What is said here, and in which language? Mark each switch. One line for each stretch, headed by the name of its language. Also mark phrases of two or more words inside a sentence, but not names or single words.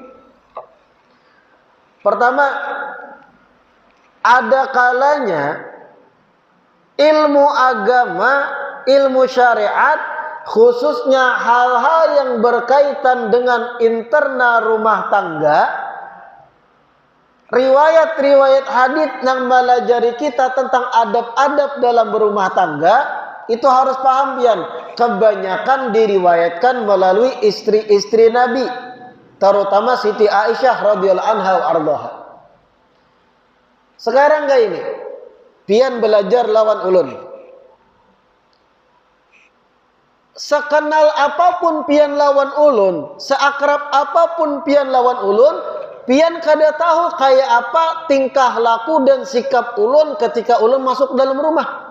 Indonesian: Pertama, ada kalanya ilmu agama, ilmu syariat, khususnya hal-hal yang berkaitan dengan internal rumah tangga, riwayat-riwayat hadits yang melajari kita tentang adab-adab dalam berumah tangga, itu harus paham pian. Kebanyakan diriwayatkan melalui istri-istri Nabi, terutama Siti Aisyah
Arabic: radhiyallahu anha wa ardhaha.
Banjar: Sekarang gak ini, pian belajar lawan ulun. Sekenal apapun pian lawan ulun, seakrab apapun pian lawan ulun, pian kada tahu kayak apa tingkah laku dan sikap ulun ketika ulun masuk dalam rumah.